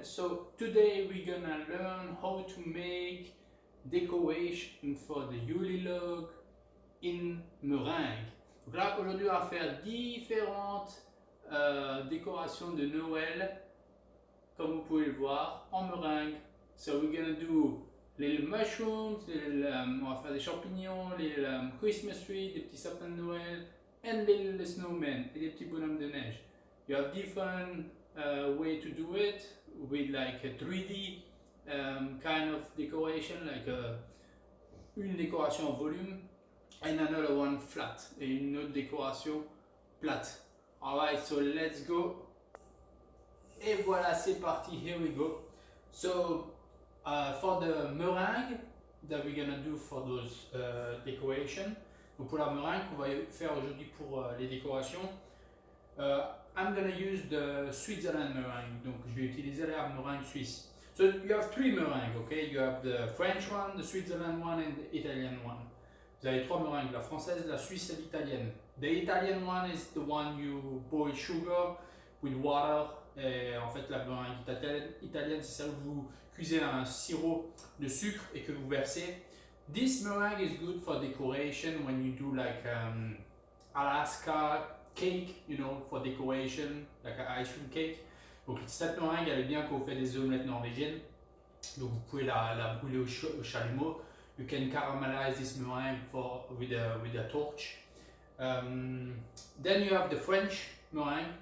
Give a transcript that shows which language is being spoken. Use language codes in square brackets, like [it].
[en] So today we're gonna learn how to make decoration for the Yule log in meringue. [fr] Donc là aujourd'hui on va faire différentes décorations de Noël, comme vous pouvez le voir, en meringue. [en] So we're gonna do little mushrooms, [fr] on va faire des champignons, [en] little Christmas tree, [fr] des petits sapins de Noël, [en] and little snowmen, [fr] et des petits bonhommes de neige. [en] You have different way to do it with like a 3D kind of decoration, like [fr] une décoration en volume, [en] and another one flat, [fr] et une autre décoration plate. [en] Alright, so let's go. [fr] Et voilà, c'est parti, [en] here we go. So, for the meringue that we're gonna do for those decoration, [fr] donc pour la meringue qu'on va faire aujourd'hui pour les décorations, [en] I'm gonna use the Switzerland meringue, [fr] donc je vais utiliser la meringue suisse. [en] So you have three meringues, okay? You have the French one, the Switzerland one, and the Italian one. [fr] Vous avez trois meringues, la française, la suisse et l'italienne. [en] The Italian one is the one you boil sugar with water. [fr] Et en fait, la meringue italienne, c'est celle où vous cuisez un sirop de sucre et que vous versez. [en] This meringue is good for decoration when you do like Alaska cake, you know, for decoration, like an ice cream cake. [fr] Donc cette meringue, elle est bien quand vous faites des omelettes norvégiennes. Donc vous pouvez la brûler au chalumeau. [en] You can caramelize this meringue with a torch. Then you have the French meringue.